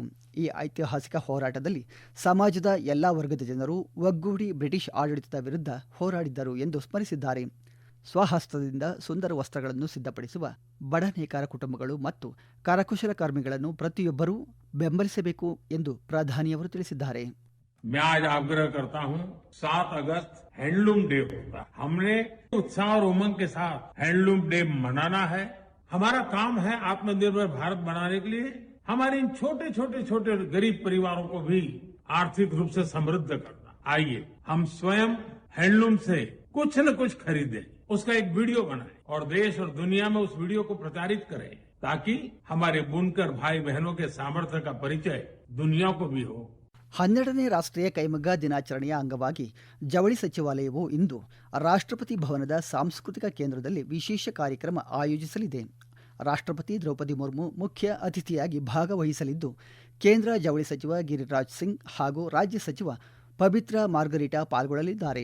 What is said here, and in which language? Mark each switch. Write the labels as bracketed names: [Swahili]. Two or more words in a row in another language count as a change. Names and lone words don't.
[Kannada] ಈ ಐತಿಹಾಸಿಕ ಹೋರಾಟದಲ್ಲಿ ಸಮಾಜದ ಎಲ್ಲಾ ವರ್ಗದ ಜನರು ಒಗ್ಗೂಡಿ ಬ್ರಿಟಿಷ್ ಆಡಳಿತದ ವಿರುದ್ಧ ಹೋರಾಡಿದ್ದರು ಎಂದು ಸ್ಮರಿಸಿದ್ದಾರೆ. ಸ್ವಹಸ್ತದಿಂದ ಸುಂದರ ವಸ್ತ್ರಗಳನ್ನು ಸಿದ್ಧಪಡಿಸುವ ಬಡ ನೇಕಾರ ಕುಟುಂಬಗಳು ಮತ್ತು ಕರಕುಶಲ ಕರ್ಮಿಗಳನ್ನು ಪ್ರತಿಯೊಬ್ಬರೂ ಬೆಂಬಲಿಸಬೇಕು ಎಂದು ಪ್ರಧಾನಿಯವರು ತಿಳಿಸಿದ್ದಾರೆ. [Hindi] मैं आज आग्रह करता हूं, 7 अगस्त [English] handloom day [Hindi] होता है. हमने उत्साह और उमंग के साथ [English] handloom day [Hindi] मनाना है. हमारा काम है आत्मनिर्भर भारत बनाने के लिए हमारे इन छोटे गरीब परिवारों को भी आर्थिक रूप से समृद्ध करना. आइए हम स्वयं हैंडलूम से कुछ न कुछ खरीदें, उसका एक वीडियो बनाएं और देश और दुनिया में उस वीडियो को प्रचारित करें, ताकि हमारे बुनकर भाई बहनों के सामर्थ्य का परिचय दुनिया को भी हो. [Kannada] 12ನೇ ರಾಷ್ಟ್ರೀಯ ಕೈಮಗ್ಗ ದಿನಾಚರಣೆಯ ಅಂಗವಾಗಿ ಜವಳಿ ಸಚಿವಾಲಯವು ಇಂದು ರಾಷ್ಟ್ರಪತಿ ಭವನದ ಸಾಂಸ್ಕೃತಿಕ ಕೇಂದ್ರದಲ್ಲಿ ವಿಶೇಷ ಕಾರ್ಯಕ್ರಮ ಆಯೋಜಿಸಲಿದೆ. ರಾಷ್ಟ್ರಪತಿ ದ್ರೌಪದಿ ಮುರ್ಮು ಮುಖ್ಯ ಅತಿಥಿಯಾಗಿ ಭಾಗವಹಿಸಲಿದ್ದು, ಕೇಂದ್ರ ಜವಳಿ ಸಚಿವ ಗಿರಿರಾಜ್ ಸಿಂಗ್ ಹಾಗೂ ರಾಜ್ಯ ಸಚಿವ ಪಬಿತ್ರಾ ಮಾರ್ಗರಿಟಾ ಪಾಲ್ಗೊಳ್ಳಲಿದ್ದಾರೆ.